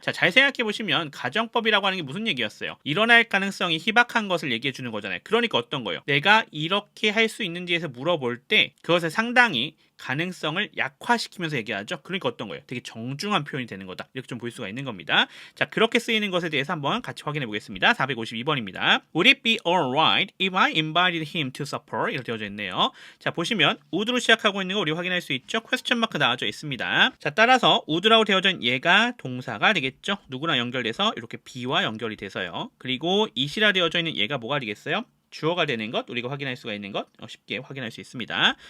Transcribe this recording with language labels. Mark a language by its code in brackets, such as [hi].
[ko] 자, 잘 생각해 보시면 가정법이라고 하는 게 무슨 얘기였어요? 일어날 가능성이 희박한 것을 얘기해 주는 거잖아요. 그러니까 어떤 거예요? 내가 이렇게 할 수 있는지에서 물어볼 때 그것을 상당히 가능성을 약화시키면서 얘기하죠. 그러니까 어떤 거예요? 되게 정중한 표현이 되는 거다. 이렇게 좀 볼 수가 있는 겁니다. 자, 그렇게 쓰이는 것에 대해서 한번 같이 확인해 보겠습니다. 452번입니다. [en] Would it be alright if I invited him to supper? [ko] 이렇게 되어져 있네요. 자, 보시면 would로 시작하고 있는 거 우리 확인할 수 있죠. [en] question mark [ko] 나와져 있습니다. 자, 따라서 would라고 되어져 있는 얘가 동사가 되겠죠. 누구랑 연결돼서 이렇게 be와 연결이 돼서요. 그리고 it이라 되어져 있는 얘가 뭐가 되겠어요? 주어가 되는 것, 우리가 확인할 수가 있는 것 쉽게 확인할 수 있습니다.